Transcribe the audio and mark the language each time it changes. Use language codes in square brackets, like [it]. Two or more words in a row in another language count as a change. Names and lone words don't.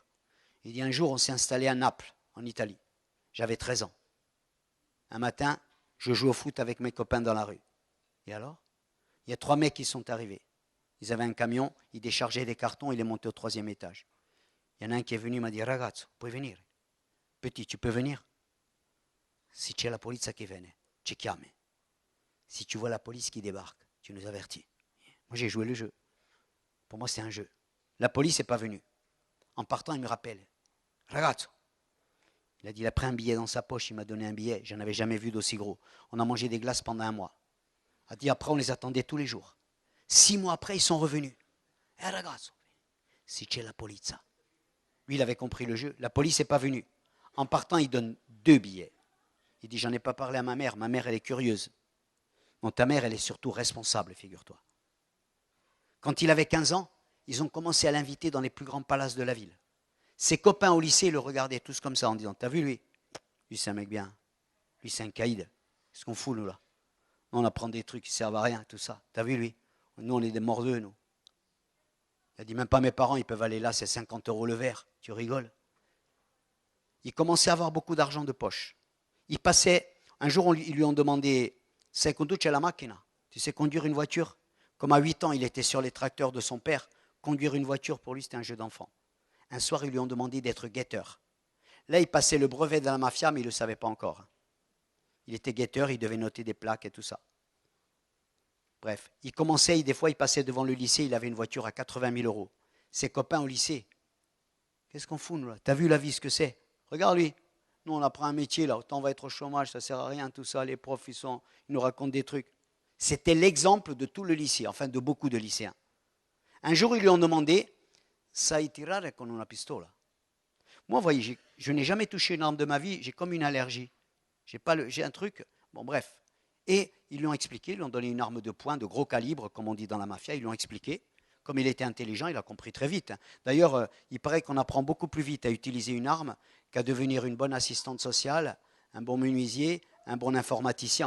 [fr] Il dit, un jour, on s'est installé à Naples, en Italie. J'avais 13 ans. Un matin, je joue au foot avec mes copains dans la rue. Et alors? Il y a 3 mecs qui sont arrivés. Ils avaient un camion, ils déchargeaient des cartons, il est monté au 3e étage. Il y en a un qui est venu, il m'a dit, [it] ragazzo, puoi venire? [fr] Petit, tu peux venir? [it] Si c'è la polizia che viene, ci chiami. [fr] Si tu vois la police qui débarque, tu nous avertis. Moi, j'ai joué le jeu. Pour moi, c'est un jeu. La police n'est pas venue. En partant, il me rappelle. [it] Ragazzo. [fr] Il a dit, il a pris un billet dans sa poche, il m'a donné un billet. Je n'en avais jamais vu d'aussi gros. On a mangé des glaces pendant 1 mois. Il a dit, après, on les attendait tous les jours. 6 mois après, ils sont revenus. [it] Ragazzo, si c'è la polizia. [fr] Lui, il avait compris le jeu. La police n'est pas venue. En partant, il donne 2 billets. Il dit, j'en ai pas parlé à ma mère. Ma mère, elle est curieuse. Non, ta mère, elle est surtout responsable, figure-toi. Quand il avait 15 ans, ils ont commencé à l'inviter dans les plus grands palaces de la ville. Ses copains au lycée le regardaient tous comme ça en disant, t'as vu lui? Lui, c'est un mec bien. Lui, c'est un caïd. Qu'est-ce qu'on fout, nous, là? On apprend des trucs qui servent à rien, tout ça. T'as vu lui? Nous, on est des mordeux, nous. Il a dit, même pas mes parents, ils peuvent aller là, c'est 50 € le verre. Tu rigoles? Il commençait à avoir beaucoup d'argent de poche. Il passait, un jour, ils lui ont demandé, [it] sai conduce la macchina? [fr] Tu sais conduire une voiture? Comme à 8 ans, il était sur les tracteurs de son père, conduire une voiture, pour lui, c'était un jeu d'enfant. Un soir, ils lui ont demandé d'être guetteur. Là, il passait le brevet de la mafia, mais il ne le savait pas encore. Il était guetteur, il devait noter des plaques et tout ça. Bref, il commençait, des fois, il passait devant le lycée, il avait une voiture à 80 000 €. Ses copains au lycée, qu'est-ce qu'on fout, nous, là? T'as vu la vie, ce que c'est? Regarde lui. Nous, on apprend un métier, là, autant on va être au chômage, ça ne sert à rien, tout ça, les profs, ils nous racontent des trucs. C'était l'exemple de tout le lycée, enfin de beaucoup de lycéens. Un jour, ils lui ont demandé, [it] sai tirare con una pistola? [fr] Moi, vous voyez, je n'ai jamais touché une arme de ma vie, j'ai comme une allergie. J'ai un truc, bon bref. Et ils lui ont expliqué, ils lui ont donné une arme de poing de gros calibre, comme on dit dans la mafia, ils lui ont expliqué. Comme il était intelligent, il a compris très vite. D'ailleurs, il paraît qu'on apprend beaucoup plus vite à utiliser une arme qu'à devenir une bonne assistante sociale, un bon menuisier, un bon informaticien.